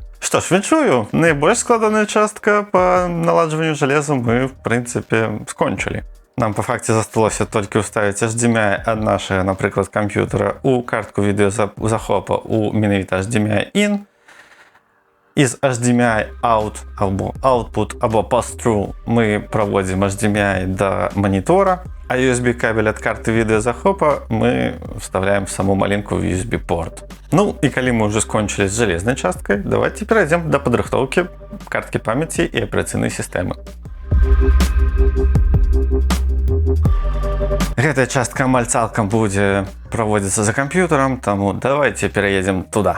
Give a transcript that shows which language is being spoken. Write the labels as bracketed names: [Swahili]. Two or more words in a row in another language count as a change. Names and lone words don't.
[Belarusian] Што ж, віншую, найбольш складаная частка па наладжванню жалеза мы, в прынцыпе, скончылі. Нам па факце засталося толькі ўставіць HDMI ад нашага, напрыклад, камп'ютара ў картку відэазахопа ў менавіта HDMI in, і з HDMI out або output або pass-through мы праводзім HDMI да манітора, а USB кабель ад карты відэазахопа [Russian] мы вставляем в саму [Belarusian] малінку в USB порт. Ну і калі мы ўжо скончылі з жалезнай часткай, давайте перайдзем да падрыхтоўкі карткі памяці і аперацыйнай сістэмы. Гэтая частка амаль цалкам будзе праводзіцца за камп'ютарам, таму давайте пераедзем туды.